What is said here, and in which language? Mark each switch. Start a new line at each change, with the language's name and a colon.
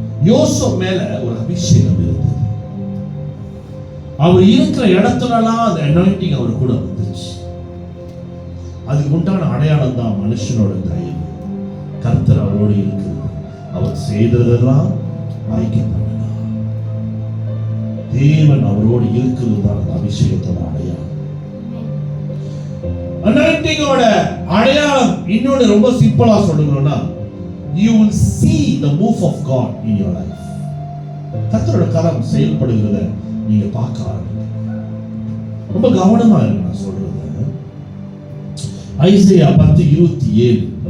Tamil: யோசேப் மேல ஒரு அபிஷேகம் இருந்தது. அவர் இருக்கிற இடத்துலலாம் அந்த அனாயிண்டிங் அவர் கூட வந்துருச்சு. அதுக்கு உண்டான அடையாளம் தான் மனுஷனோட தயவு. கர்த்தர் அவரோடு இருக்கிறது, அவர் செய்ததெல்லாம் வாய்க்கப்படலாம். தேவன் அவரோடு இருக்கிறது தான் அந்த அபிஷேகத்தோட அடையாளம். அனாயிண்டிங்கோட அடையாளம் இன்னொன்னு ரொம்ப சிம்பிளா சொல்லணும்னா,
English: you will see the move of God in your life.
Tamil: கர்த்தரோட கரம் செயல்படுகிறத நீங்க பார்க்க ஆரம்பிங்க. ரொம்ப கவனமா இருங்க நான் சொல்றது. ஐசையா 10:27.